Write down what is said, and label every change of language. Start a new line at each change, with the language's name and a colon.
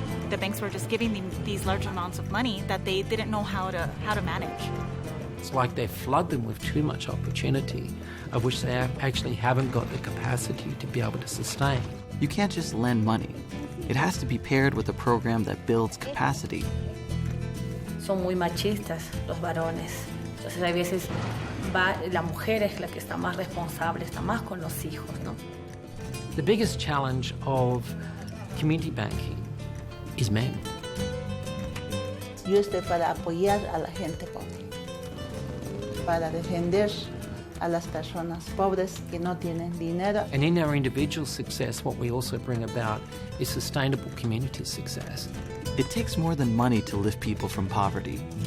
English: The banks were just giving them these large amounts of money that they didn't know how to manage. It's like they flood them with too much opportunity, of which they actually haven't got the capacity to be able to sustain. You can't just lend money. It has to be paired with a program that builds capacity.
Spanish: Son muy machistas los varones. Entonces, hay veces la mujer es la que está más responsable, está más con los hijos, ¿no?
English: The biggest challenge of community banking is men.
Spanish: Yo estoy para apoyar a la gente pobre, para defender a las personas pobres que no tienen dinero.
English: And in our individual success, what we also bring about is sustainable community success. It takes more than money to lift people from poverty.